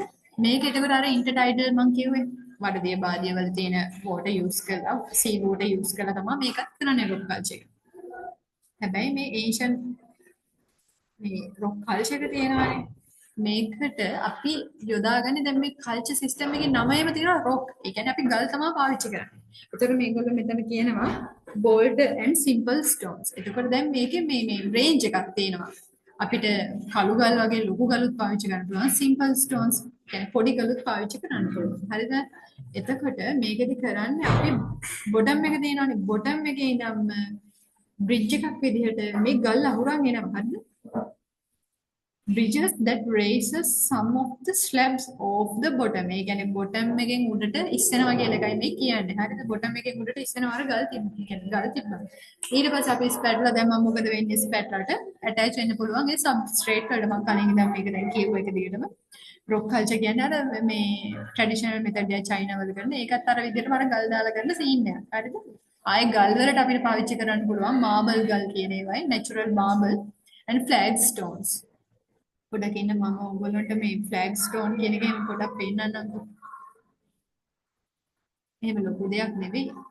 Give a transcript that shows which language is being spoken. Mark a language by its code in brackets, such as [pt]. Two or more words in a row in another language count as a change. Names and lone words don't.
[si] මේක එතකොට අර ඉන්ටර්ටයිඩල් මං කිව්වේ වඩදිය බාදිය වල තියෙන [en] water use [si] කරලා [en] sea water use [si] කරලා තමයි මේකත් කරන්නේ [en] rock culture [si] එක. හැබැයි මේ ඒෂියන් මේ [en] rock culture [si] එක තියෙනවානේ. මේකට අපි යොදාගන්නේ දැන් මේ [en] culture system [si] එකේ නමයම තියෙනවා රොක්. ඒ කියන්නේ අපි ගල් තමයි පාවිච්චි කරන්නේ. ඒතකොට මේගොල්ලෝ මෙතන කියනවා [en] bold and simple stones. [si] එතකොට දැන් මේකේ මේ රේන්ජ් එකක් තියෙනවා. අපිට කළු ගල් වගේ ලොකු ගලුත් පාවිච්චි කරන්න පුළුවන්. [en] simple stones [si] කියන්නේ පොඩි ගලුත් පාවිච්චි කරන්න පුළුවන්. හරිද? එතකොට මේකෙදි කරන්නේ අපි බොටම් එක තියෙනවානේ. බොටම් එකේ ඉඳන් බ්‍රිජ් එකක් විදිහට මේ ගල් අහුරන් එනවා. හරිද? [en] bridges that raises some of the slabs of the bottom. [si] ඒ කියන්නේ bottom එකෙන් උඩට ඉස්සෙනවා කියලා එකයි මේ කියන්නේ. හරිද? bottom එකෙන් උඩට ඉස්සෙනවා අර ගල් තිබ්බා. කියන්නේ ගල් තිබ්බා. ඊට පස්සේ අපි ස්පැට්ලා දැම්මම මොකද වෙන්නේ? ස්පැට්ලාට ඇටච් වෙන්න පුළුවන් ඒ සබ්ස්ට්‍රේට් වලට. මම කලින් ඉඳන් මේක දැන් කියුව එක දිගටම. [en] rock culture [si] කියන්නේ අර මේ [en] traditional method [si] එක චයිනාවල කරන. ඒකත් අර විදිහටම අර ගල් දාලා කරන සීන් එකක්. හරිද? ආයේ ගල් වලට අපිට පාවිච්චි කරන්න පුළුවන් මාබල් ගල් කියන ඒවායි [en] natural marble and flagstones. [si] පොඩක් ඉන්න මම ඔයගොල්ලන්ට මේ [en] flag stone [si] කියන එකෙන් පොඩක් පෙන්නන්නම්කෝ. එහෙම ලොකු දෙයක් නෙවෙයි.